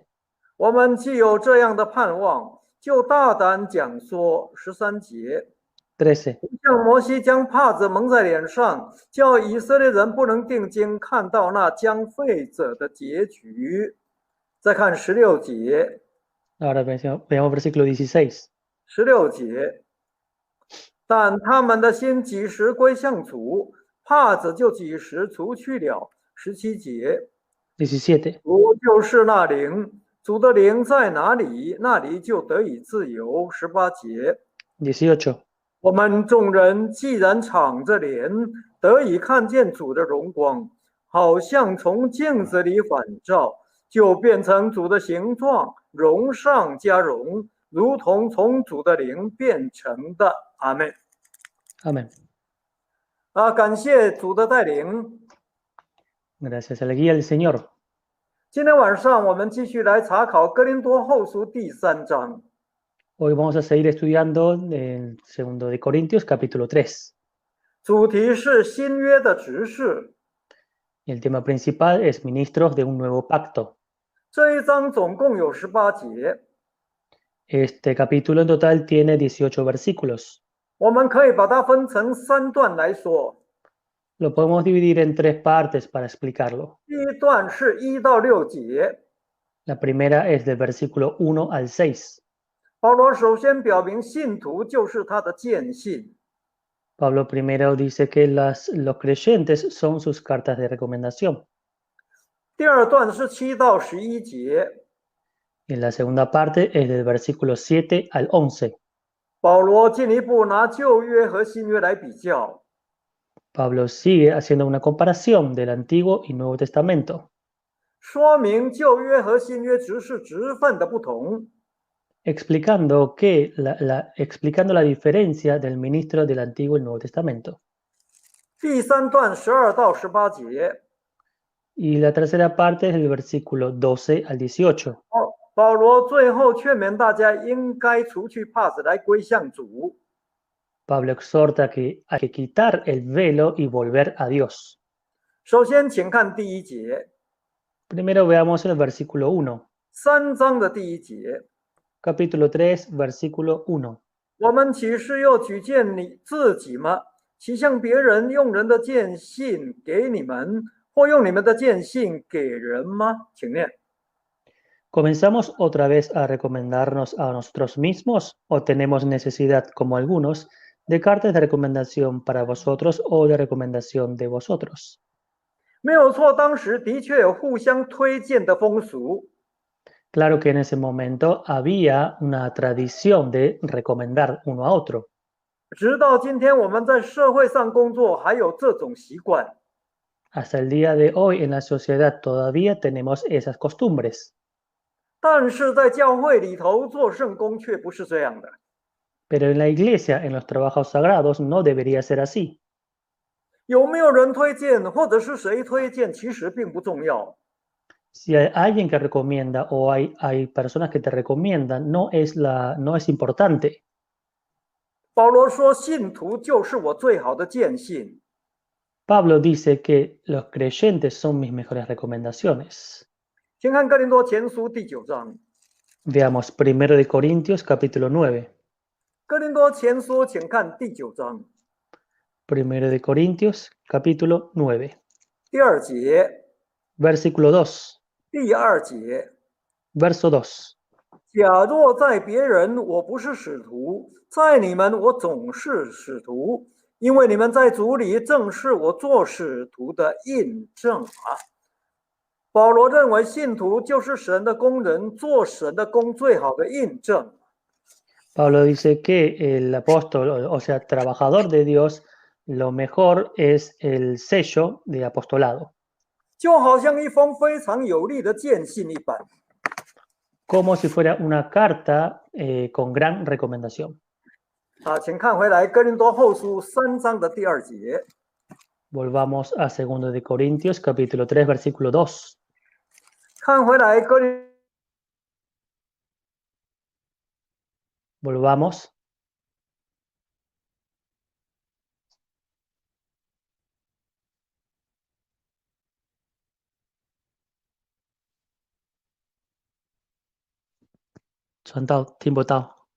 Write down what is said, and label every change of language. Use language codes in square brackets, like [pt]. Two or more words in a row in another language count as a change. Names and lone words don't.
[zh] 我们既有这样的盼望，就大胆讲说。13节。 13. 像摩西将帕子蒙在脸上，叫以色列人不能定睛看到那将废者的结局。再看16节。 [es] Ahora veamos versículo 16. [zh] 16 节。但他们的心几时归向主，帕子就几时除去了。17节。 17. 主就是那灵，主的灵在哪里，那里就得以自由。18节。 18. 我们众人既然敞着脸，得以看见主的荣光，好像从镜子里反照，就变成主的形状，荣上加荣，如同从主的灵变成的。阿们。 [es] Amén. [zh] 感谢主的带领。 [es] Gracias a la guía del Señor. [zh] 今天晚上我们继续来查考哥林多后书第3章。 [es] Hoy vamos a seguir estudiando el 2 de Corintios capítulo 3. [zh] 主题是新约的执事。 [es] El tema principal es ministros de un nuevo pacto. [zh] 这一章总共有18节。 [es] Este capítulo en total tiene 18 versículos. [zh] 我们可以把它分成3段来说。 [es] Lo podemos dividir en 3 partes para explicarlo. [zh] 第一段是1到6节。 [es] La primera es del versículo 1 al 6. [zh] 保罗首先表明信徒就是他的见信。 [es] Pablo primero dice que los creyentes son sus cartas de recomendación. [zh] 第二段是7到11节。 [es] Y la segunda parte es del versículo 7 al 11. [zh] 保罗进一步拿旧约和新约来比较， [es] Pablo sigue haciendo una comparación del Antiguo y Nuevo Testamento, [zh] 说明旧约和新约只是职分的不同。 [es] explicando explicando la diferencia del ministro del Antiguo y Nuevo Testamento. [zh] 第3段12到18节， [es] Y la tercera parte es del versículo 12 al 18. [zh] 保罗最后劝勉大家应该除去帕子来归向主。 [es] Pablo exhorta que hay que quitar el velo y volver a Dios. [zh] 首先，请看第1节， [es] Primero veamos el versículo 1, [zh] 3 章的第1节。 [es] capítulo 3, versículo 1. [zh] 我们岂是又举荐你自己吗？岂向别人用人的荐信给你们，或用你们的荐信给人吗？请念。 [es] ¿Comenzamos otra vez a recomendarnos a nosotros mismos o tenemos necesidad, como algunos, de cartas de recomendación para vosotros o de recomendación de vosotros? [zh] 没有错，当时的确有互相推荐的风俗。 [es] Claro que en ese momento había una tradición de recomendar uno a otro. [zh] 直到今天，我们在社会上工作，还有这种习惯。 [es] Hasta el día de hoy en la sociedad todavía tenemos esas costumbres. [zh] 但是在教会里头做圣工却不是这样的。 [es] Pero en la iglesia, en los trabajos sagrados, no debería ser así. [zh] 有没有人推荐，或者是谁推荐，其实并不重要。 [es] Si hay alguien que recomienda o hay personas que te recomiendan, no es importante. [zh] 保罗说，信徒就是我最好的见信。 [es] Pablo dice que los creyentes son mis mejores recomendaciones. [zh] 请看哥林多前书第9章。 [es] Veamos 1 de Corintios capítulo 9. [zh] 哥林多前书，请看第9章。 [es] Primero de Corintios, capítulo 9, [zh] 第二节， [es] versículo 2, [zh] 第二节。 [es] verso 2. [zh] 假若在别人我不是使徒，在你们我总是使徒，因为你们在主里正是我做使徒的印证啊。保罗认为信徒就是神的工人，做神的工最好的印证。 [es] Pablo dice que el apóstol, o sea, trabajador de Dios, lo mejor es el sello de apostolado, [zh] 就好像一封非常有力的荐信一般。 [es] como si fuera una carta con gran recomendación. [zh] 请看回来哥林多后书3章的第2节。 [es] Volvamos a 2 de Corintios, capítulo 3, versículo 2. [zh] 看回来哥林 [es] Volvamos. Tiempo 到.